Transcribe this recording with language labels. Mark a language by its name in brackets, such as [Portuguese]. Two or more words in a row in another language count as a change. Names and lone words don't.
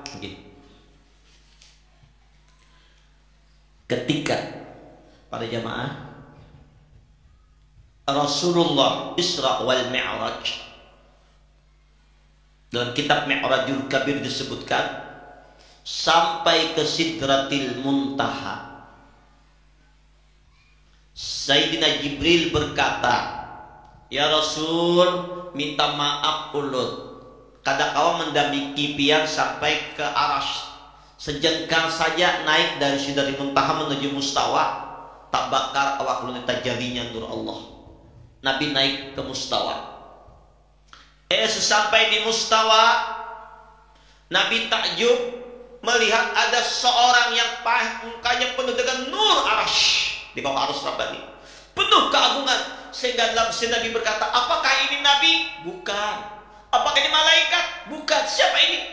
[Indonesian] Ketika pada jamaah Rasulullah Isra wal Mi'raj, dalam kitab Mi'rajul Kabir disebutkan sampai ke Sidratil Muntaha. Sayyidina Jibril berkata, [Arabic] "يا رسول, [Banjar] minta maaf ulun. Kada kawa mendamiki pian sampai ke Arasy. [Indonesian] Sejengkal saja naik dari Sidratil Muntaha menuju Mustawa, [Banjar] tak bakar awak ulun [Indonesian] tajalinya nur Allah." Nabi naik ke Mustawa. Sesampai di Mustawa, Nabi takjub melihat ada seorang yang mukanya penuh dengan nur Arasy, di bawah Arasy Rabbani, penuh keagungan, sehingga dalam Nabi berkata, "Apakah ini Nabi?" "Bukan." "Apakah ini malaikat?" "Bukan." "Siapa ini?"